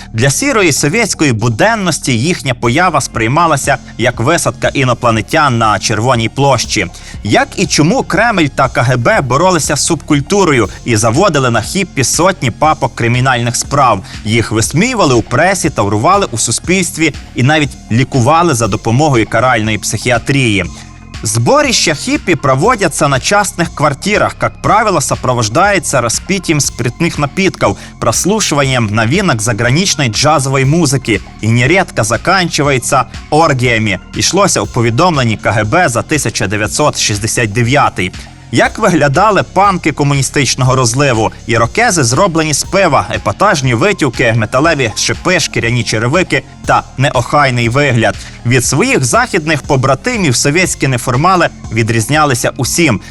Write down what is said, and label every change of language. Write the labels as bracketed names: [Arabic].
[Ukrainian] Для сірої совєтської буденності їхня поява сприймалася як висадка інопланетян на Червоній площі. Як і чому Кремль та КГБ боролися з субкультурою і заводили на хіппі сотні папок кримінальних справ. Їх висміювали у пресі, таврували у суспільстві і навіть лікували за допомогою каральної психіатрії. [Russian] Сборища хиппи проводятся на частных квартирах, как правило, сопровождается распитием спиртных напитков, прослушиванием новинок заграничной джазовой музыки и нередко заканчивается оргіями. [Ukrainian] Ішлося у повідомленні КГБ за 1969. Як виглядали панки комуністичного розливу? Ірокези зроблені з пива, епатажні витівки, металеві шипи, шкіряні черевики та неохайний вигляд. Від своїх західних побратимів совєтські неформали відрізнялися усім.